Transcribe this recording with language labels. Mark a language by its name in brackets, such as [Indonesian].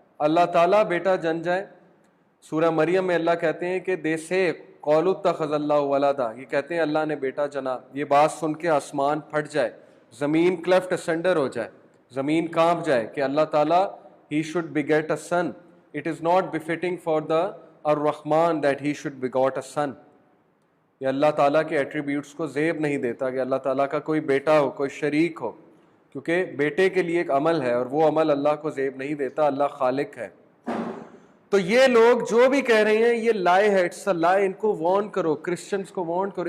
[Urdu] اللہ تعالیٰ بیٹا جن جائے. سورہ مریم میں اللہ کہتے ہیں کہ دے سے [Arabic] قَالُوا اتَّخَذَ اللَّهُ وَلَدًا، [Urdu] یہ کہتے ہیں اللہ نے بیٹا جنا. یہ بات سن کے آسمان پھٹ جائے، زمین کلیفٹ اسنڈر ہو جائے، زمین کانپ جائے کہ اللہ تعالیٰ [English] he should beget a son. It is not befitting for the الرحمن that he should begot a son. [Urdu] یہ اللہ تعالیٰ کے ایٹریبیوٹس کو زیب نہیں دیتا کہ اللہ تعالیٰ کا کوئی بیٹا ہو، کوئی شریک ہو، کیونکہ بیٹے کے لیے ایک عمل ہے اور وہ عمل اللہ کو زیب نہیں دیتا. اللہ خالق ہے. تو یہ لوگ جو بھی کہہ رہے ہیں یہ لائے ہے، [English] It's a lie. [Urdu] ان کو وارن کرو، کرسچنز کو وارن کرو.